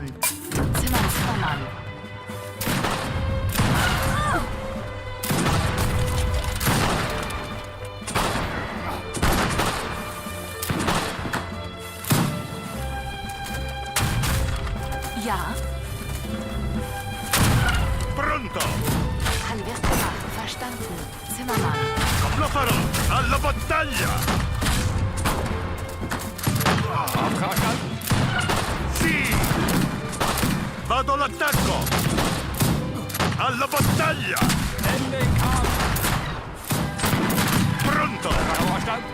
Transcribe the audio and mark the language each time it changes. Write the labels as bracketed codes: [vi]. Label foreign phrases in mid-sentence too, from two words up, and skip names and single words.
[de] Zimmermann. Ja. [it] Pronto! [de] Kann wird gemacht. Verstanden. Zimmermann. [it] Lo farò! Alla battaglia! [de] Verstanden. [it] Sì! Vado all'attacco! Alla battaglia! [de] Ende den Kampf. [it] Pronto! [de] Verstanden.